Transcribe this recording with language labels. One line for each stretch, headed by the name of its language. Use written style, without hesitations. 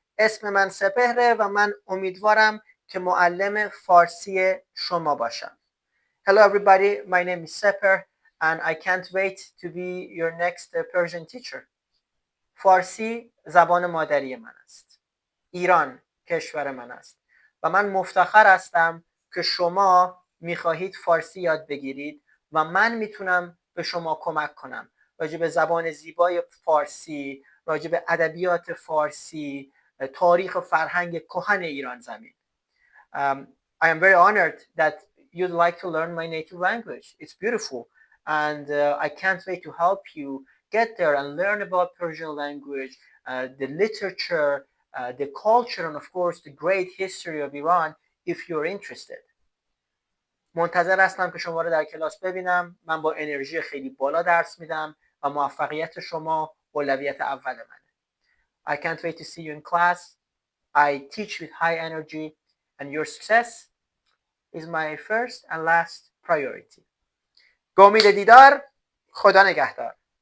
Persian: اسم من سپهره و من امیدوارم که معلم فارسی شما باشم.
English: Hello everybody, my name is Seper and I can't wait to be your next Persian teacher.
Persian: فارسی زبان مادری من است. ایران کشور من است و من مفتخر هستم که شما میخواهید فارسی یاد بگیرید و من میتونم به شما کمک کنم راجع به زبان زیبای فارسی، راجع به ادبیات فارسی، تاریخ و فرهنگ کهن ایران زمین.
English: I am very honored that you'd like to learn my native language. It's beautiful and I can't wait to help you get there and learn about Persian language, the literature, the culture, and of course the great history of Iran if you're interested.
Persian: منتظر هستم که شما رو در کلاس ببینم. من با انرژی خیلی بالا درس میدم و موفقیت شما اولویت اول منه.
English: I can't wait to see you in class. I teach with high energy and your success is my first and last priority.
Persian: به امید دیدار. خدا نگهدار.